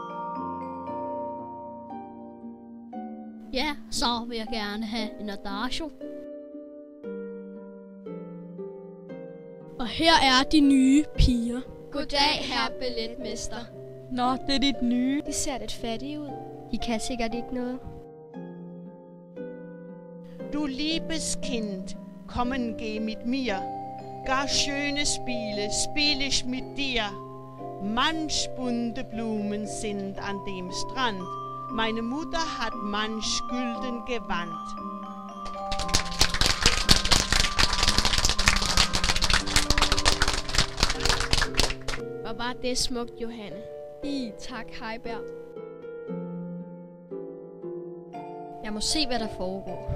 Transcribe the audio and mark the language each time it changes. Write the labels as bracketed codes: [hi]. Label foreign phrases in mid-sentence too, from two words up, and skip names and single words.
[da] Ja, så vil jeg gerne have en adagio. Og her er de nye piger. Goddag, herre balletmester. Nå, det er dit nye. De ser lidt fattige ud. De kan sikkert ikke noget. [de] Du liebes Kind, kommen geh mit mir. Gar schöne Spiele spiel ich mit dir. Manch bunte Blumen sind an dem Strand. Meine Mutter hat manch gülden Gewand. [da] Hvor var det smukt, Johanne. Tak, Heiberg. Jeg må se, hvad der foregår.